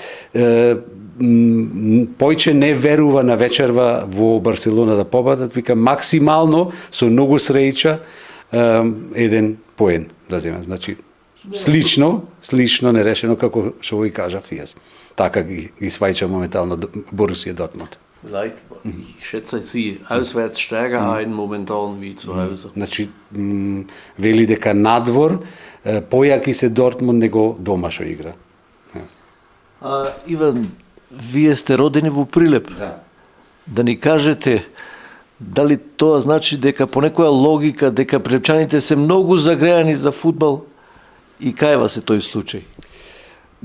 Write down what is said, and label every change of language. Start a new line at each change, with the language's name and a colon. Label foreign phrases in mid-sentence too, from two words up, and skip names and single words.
Macedonian: Појче не верува на вечерва во Барселона да победат, вика максимално со многу среќа еден поен да земат. Значи слично нерешено како што го кажав јас. Така ги свајча моментално Борусија Дортмунд.
German: Vielleicht, ich schätze sie auswärts stärker ein momentan wie zu Hause.
Macedonian: Значи вели дека надвор појаки се Дортмунд него дома што игра. Иван, вие сте родени во Прилеп. Да ни кажете дали тоа значи дека по некоја логика дека прилепчаните се многу загреани за фудбал и кај вас е тој случај?